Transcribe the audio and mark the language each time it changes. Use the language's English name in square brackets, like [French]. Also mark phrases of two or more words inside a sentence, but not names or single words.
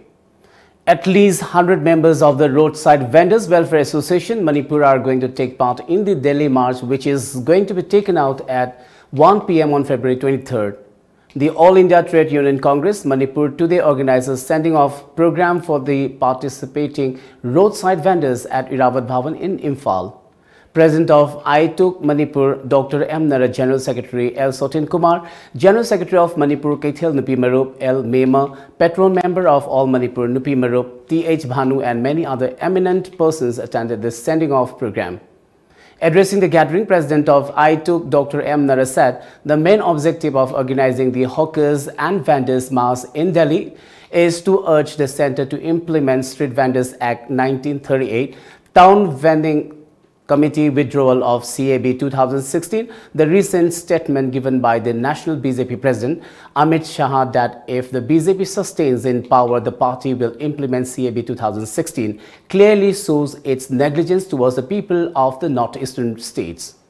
[English] At least 100 members of the Roadside Vendors Welfare Association Manipur are going to take part in the Delhi March, which is going to be taken out at 1 p.m. on February 23rd. The All India Trade Union Congress Manipur today organizes sending off program for the participating roadside vendors at Iravad Bhavan in Imphal. President of ITUC Manipur, Dr. M. Nara, General Secretary L. Sotin Kumar, General Secretary of Manipur Kaithel Nupi Marup L. Mema, Patron Member of All Manipur Nupi Marup T.H. Bhanu and many other eminent persons attended this sending off program. Addressing the gathering, President of ITUC, Dr. M. Nara said the main objective of organizing the hawkers and vendors mass in Delhi is to urge the centre to implement Street Vendors Act 1938, Town Vending Committee withdrawal of CAB 2016, the recent statement given by the National BJP President Amit Shah that if the BJP sustains in power, the party will implement CAB 2016, clearly shows its negligence towards the people of the northeastern states.